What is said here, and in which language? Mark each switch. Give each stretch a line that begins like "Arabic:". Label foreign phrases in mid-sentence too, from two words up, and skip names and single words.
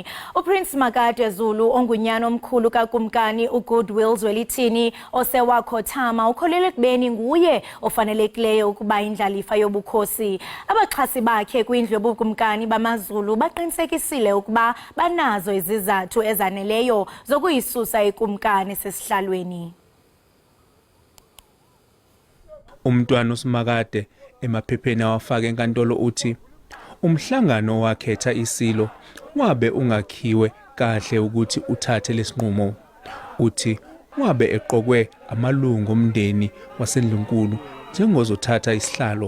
Xhosa: uPrince Makade Zulu ongunyana omkhulu kakumkani uGoodwill Zwelithini osewakhothama ukholele kubeni nguye ofanelekileyo ukuba indlalifa yobukhosi. Abaxhasi bakhe kwindlu yobukumkani bamaZulu baqinisekisile ukuba banazo izizathu ezaneleyo zokuyisusa ikumkani sesihlalweni.
Zulu: Umntwana uSimakade emaphepheni awafaka enkantolo uthi umhlangano wakhetha isilo wabe ungakhiwe kahle ukuthi uthathe lesinqumo. Uthi wabe eqokwe amalungu omndeni waseNdlunkulu njengozothatha isihlalo.